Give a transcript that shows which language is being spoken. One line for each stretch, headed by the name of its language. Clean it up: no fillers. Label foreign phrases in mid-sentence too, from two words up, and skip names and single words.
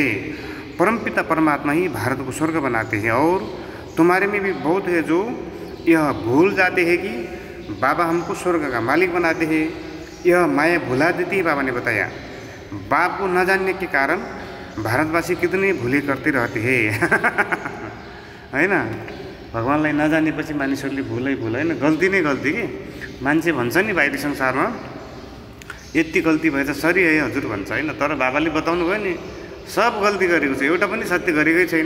Hindi: परमपिता परमात्मा ही भारत को स्वर्ग बनाते हैं, और तुम्हारे में भी बहुत है जो यह भूल जाते हैं कि बाबा हमको स्वर्ग का मालिक बनाते हैं। यह माया भुला देती है, बाबा ने बताया। बाप को न जानने के कारण भारतवासी कितने भूले करते रहते हैं।
Nepali: हैन, भगवानलाई नजानेपछि मानिसहरूले भुलै हैन, गल्ती नै गल्ती के। मान्छे भन्छ नि बाहिरी संसारमा यति गल्ती भएछ, सरी है हजुर भन्छ हैन, तर बाबाले बताउनु भयो नि सब गल्ती गरेको छ, एउटा पनि सत्य गरेकै छैन।